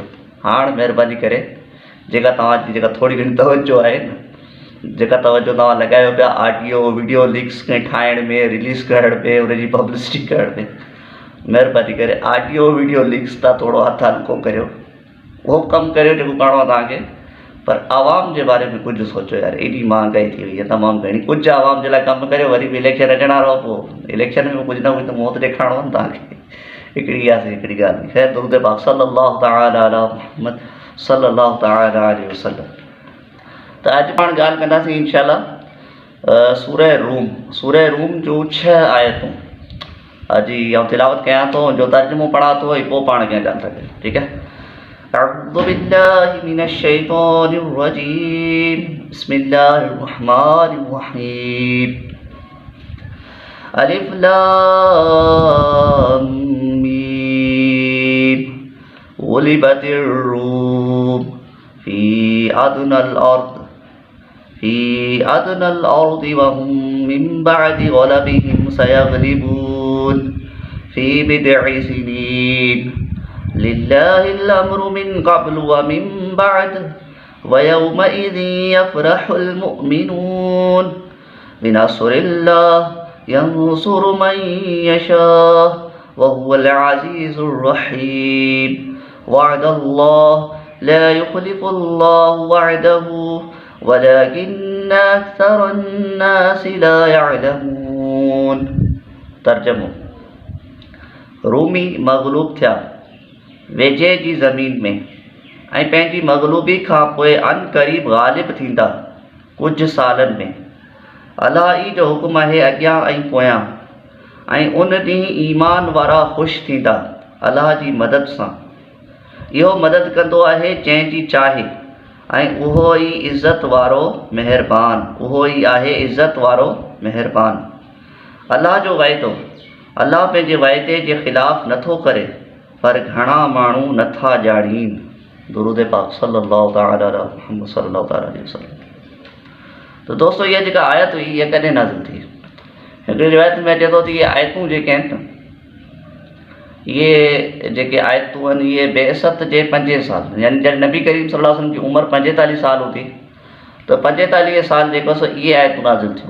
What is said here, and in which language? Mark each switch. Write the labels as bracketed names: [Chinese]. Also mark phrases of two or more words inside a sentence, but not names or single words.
[Sindhi] हाणे महिरबानी करे जेका तव्हांजी जेका थोरी घणी तवजो आहे न, जेका तवजो तव्हां लॻायो पिया [English] audio video leaks [Sindhi] खे ठाहिण में, रिलीज़ करण में, उनजी पब्लिसिटी करण में, महिरबानी करे [English] audio video leaks [Sindhi] था थोरो हथु हल्को करियो। उहो कमु करियो जेको करिणो आहे तव्हांखे, पर आवाम जे बारे में कुझु सोचो यार। एॾी महांगाई थी वई आहे तमामु घणी, कुझु आवाम जे लाइ कमु करियो। वरी बि इलेक्शन अचण वारो आहे, पोइ इलेक्शन में कुझु न कुझु त मुंहुं ते ॾेखारिणो आहे न तव्हांखे। हिकिड़ी ॻाल्हि। ख़ैर, दुरूद पाक [Arabic] صلى الله تعالى على محمد صلى الله تعالى عليه وسلم. [Sindhi] त अॼु पाण ॻाल्हि कंदासीं इंशाअल्लाह सूरह रूम जूं 6 आयतूं जी तिलावत कयां तो जो तर्जुमो पढ़ा तो वही पोइ पाण खे ॼाण सघे। ठीकु है। [Arabic] أعوذ بالله من الشيطان الرجيم بسم الله الرحمن الرحيم الم غلبت الروم في أدنى الأرض وهم من بعد غلبهم سيغلبون في بضع سنين لله الأمر من قبل ومن بعد ويومئذ يفرح المؤمنون بنصر الله ينصر من يشاء وهو العزيز الرحيم وعد الله لا يخلف الله وعده ولكن أكثر الناس لا يعلمون. [Sindhi] तर्जुमो रूमी मग़लूब थिया वेझे जी ज़मीन में ऐं पंहिंजी मग़लूबी खां पोइ अन क़रीब ग़ालिब थींदा कुझु सालनि में। अलाह ई जो हुकुम आहे अॻियां ऐं पोयां ऐं उन ॾींहुं ईमान वारा ख़ुशि थींदा अलाह जी मदद सां। इहो मदद कंदो आहे जंहिंजी चाहे ऐं उहो ई इज़त वारो महिरबान अलाह जो वाइदो अलाह पंहिंजे वाइदे जे ख़िलाफ़ नथो करे पर घणा माण्हू नथा ॼाणीन। दुरूद पाक [Arabic] صلى الله تعالى على محمد صلى الله تعالى عليه وسلم. [Sindhi] तो दोस्तों इहा जेका आयत हुई इहा कॾहिं नाज़िल थी? हिकिड़ी रिवायत में अचे थो त इहे आयतूं जेके आहिनि न इहे जेके आयतूं आहिनि इहे बेअसत जे 5 साल यानी जॾहिं नबी करीम [Arabic] صلى الله عليه وسلم [Sindhi] जी उमिरि 45 साल हूंदी त 45 साल जेको सो इहे आयतूं नाज़िल थियूं।